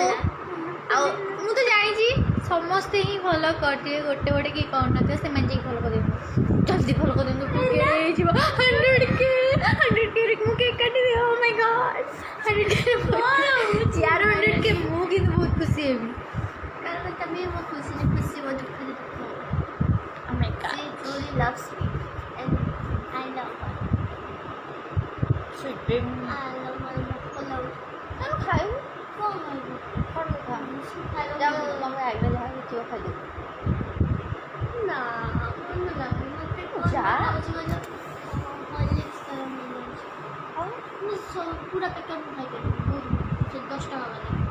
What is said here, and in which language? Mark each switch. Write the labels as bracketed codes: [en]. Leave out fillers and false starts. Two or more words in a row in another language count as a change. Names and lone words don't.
[or] ଆଉ ମୁଁ ତ ଜାଣିଛି ସମସ୍ତେ ହିଁ ଫଲୋ କରିଦିଏ ଗୋଟେ ଗୋଟେ କି କରୁନଥିବେ ସେମାନେ ଯାଇକି ଫଲୋ କରିଦିଅନ୍ତୁ ଜଲ୍ଦି ଫଲୋ କରିଦିଅନ୍ତୁ ଟିକେ ହେଇଯିବ 100K ମୁଁ କେକ୍ କାଟିବି [en] oh my God [or] 100K यार 100K ମୁଁ କିନ୍ତୁ ବହୁତ ଖୁସି ହେବି କାରଣ ତମେ ମୋ ଖୁସିରେ ଖୁସି ମୋ ଦୁଃଖରେ ଦୁଃଖ। [en] Oh my God. She truly loves me and I love her. Sweet dream. I love her. [or] ଆମେ ଖାଇବୁ କ'ଣ କହିବି? କ'ଣ ଖାଇବୁ ଖାଇବା ତମେ ଆଗରେ ଯାହା ହେଇଥିବ ଖାଇଦେବୁ ନା ଭଲ ଲାଗୁନି ମୋତେ ଯା। ଲାଗୁଛି କହିଲ ହର୍ଲିକ୍ସ ମିଳିଯାଉଛି। ଆଉ ମୁଁ ପୁରା ପ୍ୟାକେଟ୍ ମୁଁ ଖାଇପାରିବି ବହୁତ ସେ 10 ଟଙ୍କା ବାଲା।